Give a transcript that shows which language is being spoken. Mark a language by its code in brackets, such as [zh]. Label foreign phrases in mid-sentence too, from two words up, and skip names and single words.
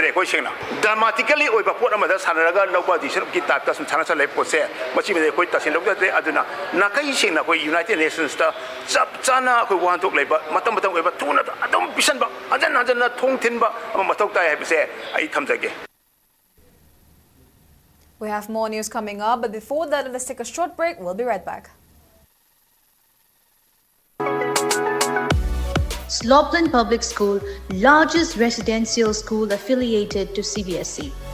[mni] ꯑꯩꯈꯣꯏ ꯁꯦꯡꯅ ꯗ꯭ꯔꯃꯥꯇꯤꯀꯦꯜꯂꯤ ꯑꯣꯏꯕ ꯄꯣꯠ ꯑꯃꯗ ꯁꯥꯟꯅꯔꯒ ꯂꯧꯕ ꯗꯤꯁꯤꯖꯟꯒꯤ ꯇꯥꯏꯞꯇ ꯁꯨꯝ ꯁꯥꯟꯅ ꯂꯩꯕ ꯄꯣꯠꯁꯦ ꯃꯁꯤꯃꯗꯤ ꯑꯩꯈꯣꯏ ꯇꯁꯦꯡꯅ ꯂꯧꯖꯗ꯭ꯔꯦ. ꯑꯗꯨꯅ ꯅꯥꯀꯩ ꯁꯦꯡꯅ ꯑꯩꯈꯣꯏ ꯌꯨꯅꯥꯏꯇꯦꯗ ꯅꯦꯁꯟꯁꯇ ꯆꯞ ꯆꯥꯅ ꯑꯩꯈꯣꯏ ꯋꯥꯍꯟꯊꯣꯛ ꯂꯩꯕ ꯃꯇꯝ ꯑꯣꯏꯕ ꯊꯨꯅ ꯑꯗꯨꯝ ꯄꯤꯁꯟꯕ ꯍꯟꯖꯟꯅ ꯊꯣꯡ ꯊꯤꯟꯕ ꯑꯃ ꯃꯊꯧ ꯇꯥꯏ ꯍꯥꯏꯕꯁꯦ ꯑꯩ ꯊꯝꯖꯒꯦ. [en] We have more news coming up, but before that, let's take a short break. We'll be right back. Slopeland Public School, largest residential school affiliated to CBSE.